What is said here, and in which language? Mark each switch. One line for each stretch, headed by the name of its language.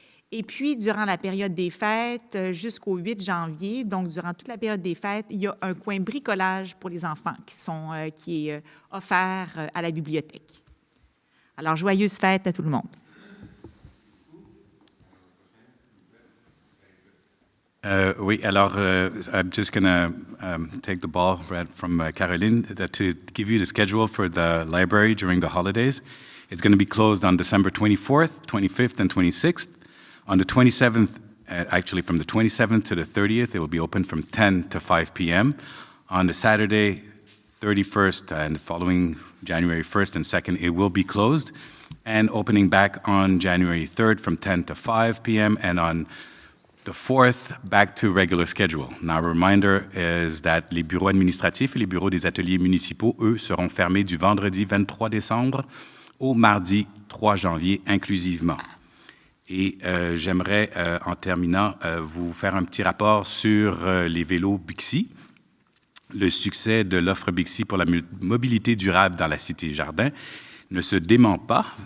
French: Et puis, durant la période des fêtes, jusqu'au 8 janvier, donc durant toute la période des fêtes, il y a un coin bricolage pour les enfants qui est offert à la bibliothèque. Alors, joyeuses fêtes à tout le monde. Oui, alors,
English: I'm just going to take the ball from Caroline to give you the schedule for the library during the holidays. It's going to be closed on December 24th, 25th, and 26th. On the 27th, actually from the 27th to the 30th, it will be open from 10 to 5 p.m. On the Saturday, 31st, and the following January 1st and 2nd, it will be closed, and opening back on January 3rd from 10 to 5 p.m., and on the 4th, back to regular schedule. Now, a reminder is that
French: les bureaux administratifs et les bureaux des ateliers municipaux, eux, seront fermés du vendredi 23 décembre au mardi 3 janvier inclusivement. Et j'aimerais, en terminant, vous faire un petit rapport sur les vélos Bixi, le succès de l'offre Bixi pour la mobilité durable dans la Cité Jardin ne se dément pas.